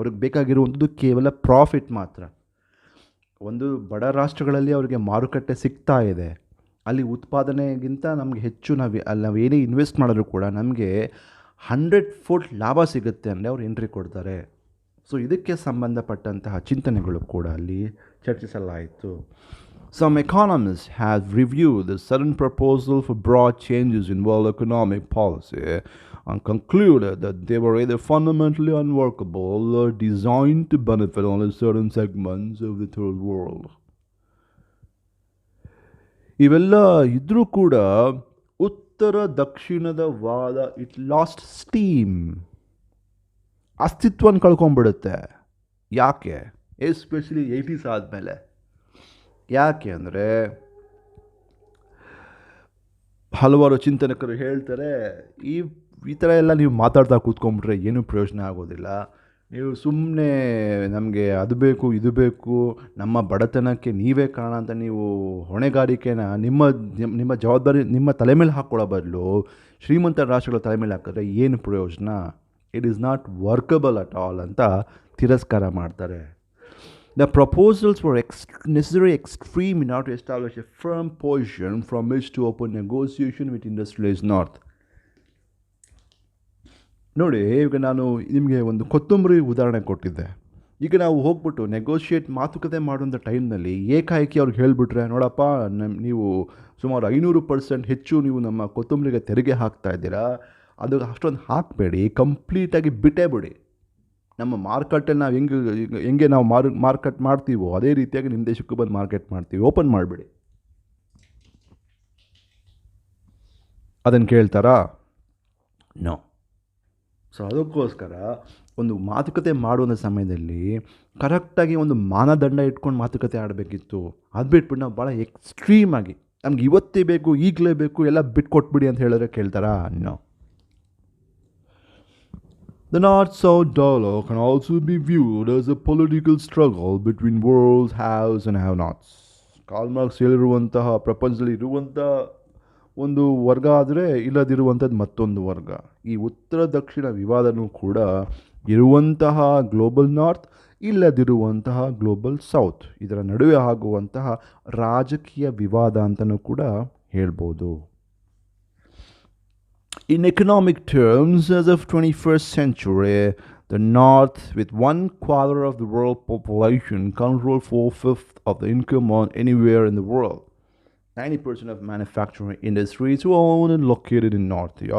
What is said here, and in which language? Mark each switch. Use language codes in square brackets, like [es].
[kn] ಅವ್ರಿಗೆ ಬೇಕಾಗಿರುವಂಥದ್ದು ಕೇವಲ ಪ್ರಾಫಿಟ್ ಮಾತ್ರ. ಒಂದು ಬಡ ರಾಷ್ಟ್ರಗಳಲ್ಲಿ ಅವರಿಗೆ ಮಾರುಕಟ್ಟೆ ಸಿಗ್ತಾ ಇದೆ, ಅಲ್ಲಿ ಉತ್ಪಾದನೆಗಿಂತ ನಮಗೆ ಹೆಚ್ಚು ನಾವೇನೇ ಇನ್ವೆಸ್ಟ್ ಮಾಡಿದ್ರು ಕೂಡ ನಮಗೆ 100 fold ಲಾಭ ಸಿಗುತ್ತೆ ಅಂದರೆ ಅವ್ರು ಎಂಟ್ರಿ ಕೊಡ್ತಾರೆ. ಸೊ ಇದಕ್ಕೆ ಸಂಬಂಧಪಟ್ಟಂತಹ ಚಿಂತನೆಗಳು ಕೂಡ ಅಲ್ಲಿ ಚರ್ಚಿಸಲಾಯಿತು. [en] Some economists have reviewed the sudden proposal for broad changes in world economic policy and concluded that they were either fundamentally unworkable or designed to benefit only certain segments of the third world. [kn] ಇವೆಲ್ಲ ಇದ್ರೂ ಕೂಡ ಉತ್ತರ ದಕ್ಷಿಣದ ವಾದ [en] it lost steam, [kn] ಅಸ್ತಿತ್ವನ ಕಳ್ಕೊಂಡ್ಬಿಡುತ್ತೆ. ಯಾಕೆ? Especially 80s ಆದಮೇಲೆ. ಯಾಕೆ ಅಂದರೆ ಹಲವಾರು ಚಿಂತನಕರು ಹೇಳ್ತಾರೆ, ಈ ಈ ಥರ ಎಲ್ಲ ನೀವು ಮಾತಾಡ್ತಾ ಕೂತ್ಕೊಂಡ್ಬಿಟ್ರೆ ಏನೂ ಪ್ರಯೋಜನ ಆಗೋದಿಲ್ಲ. ನೀವು ಸುಮ್ಮನೆ ನಮಗೆ ಅದು ಬೇಕು ಇದು ಬೇಕು, ನಮ್ಮ ಬಡತನಕ್ಕೆ ನೀವೇ ಕಾರಣ ಅಂತ ನೀವು ಹೊಣೆಗಾರಿಕೆನ ನಿಮ್ಮ ಜವಾಬ್ದಾರಿ ನಿಮ್ಮ ತಲೆ ಮೇಲೆ ಹಾಕ್ಕೊಳ್ಳೋ ಬದಲು ಶ್ರೀಮಂತ ರಾಷ್ಟ್ರಗಳ ತಲೆ ಮೇಲೆ ಹಾಕಿದ್ರೆ ಏನು ಪ್ರಯೋಜನ? [en] it is not workable at all [kn] ಅಂತ ತಿರಸ್ಕಾರ ಮಾಡ್ತಾರೆ. [en] The proposals were necessary extreme in order to establish a firm position from which to open negotiation with industrialized North. [kn] ನೋಡಿ, ಈಗ ನಾನು ನಿಮಗೆ ಒಂದು ಕೊತ್ತಂಬರಿ ಉದಾಹರಣೆ ಕೊಟ್ಟಿದ್ದೆ. ಈಗ ನಾವು ಹೋಗ್ಬಿಟ್ಟು ಮಾತುಕತೆ ಮಾಡುವಂಥ ಟೈಮ್ನಲ್ಲಿ ಏಕಾಏಕಿ ಅವ್ರಿಗೆ ಹೇಳಿಬಿಟ್ರೆ, ನೋಡಪ್ಪ ನೀವು ಸುಮಾರು 500% ಹೆಚ್ಚು ನೀವು ನಮ್ಮ ಕೊತ್ತಂಬರಿಗೆ ತೆರಿಗೆ ಹಾಕ್ತಾ ಇದ್ದೀರಾ, ಅದು ಅಷ್ಟೊಂದು ಹಾಕಬೇಡಿ, ಕಂಪ್ಲೀಟಾಗಿ ಬಿಟ್ಟೇ ಬಿಡಿ. ನಮ್ಮ ಮಾರ್ಕೆಟಲ್ಲಿ ನಾವು ಹೆಂಗೆ ನಾವು ಮಾರ್ಕೆಟ್ ಮಾಡ್ತೀವೋ ಅದೇ ರೀತಿಯಾಗಿ ನಿಮ್ಮ ದೇಶಕ್ಕೂ ಬಂದು ಮಾರ್ಕೆಟ್ ಮಾಡ್ತೀವಿ, ಓಪನ್ ಮಾಡಿಬಿಡಿ. ಅದನ್ನು ಕೇಳ್ತಾರಾ? ನೋ. ಸೊ ಅದಕ್ಕೋಸ್ಕರ ಒಂದು ಮಾತುಕತೆ ಮಾಡುವ ಸಮಯದಲ್ಲಿ ಕರೆಕ್ಟಾಗಿ ಒಂದು ಮಾನದಂಡ ಇಟ್ಕೊಂಡು ಮಾತುಕತೆ ಆಡಬೇಕಿತ್ತು. ಅದು ಬಿಟ್ಬಿಟ್ಟು ನಾವು ಭಾಳ ಎಕ್ಸ್ಟ್ರೀಮಾಗಿ ನಮ್ಗೆ ಇವತ್ತೇ ಬೇಕು, ಈಗಲೇ ಬೇಕು, ಎಲ್ಲ ಬಿಟ್ಕೊಟ್ಬಿಡಿ ಅಂತ ಹೇಳಿದ್ರೆ ಕೇಳ್ತಾರಾ? [en] No. The North-South dialogue can also be viewed as a political struggle between world's haves and have-nots. [kn] Karl marks ಹೇಳಿರುವಂತಹ ಪ್ರಪಂಚದಲ್ಲಿ ಇರುವಂಥ ಒಂದು ವರ್ಗ ಆದರೆ ಇಲ್ಲದಿರುವಂಥದ್ದು ಮತ್ತೊಂದು ವರ್ಗ. ಈ ಉತ್ತರ ದಕ್ಷಿಣ ವಿವಾದನೂ ಕೂಡ ಇರುವಂತಹ ಗ್ಲೋಬಲ್ ನಾರ್ತ್, ಇಲ್ಲದಿರುವಂತಹ ಗ್ಲೋಬಲ್ ಸೌತ್, ಇದರ ನಡುವೆ ಆಗುವಂತಹ ರಾಜಕೀಯ ವಿವಾದ ಅಂತಲೂ ಕೂಡ ಹೇಳ್ಬೋದು. [en] In economic terms, as of 21st century, the North, with 1/4 of the world population, control 4/5 of the income on anywhere in the world. 90% of manufacturing industries are owned and located in North.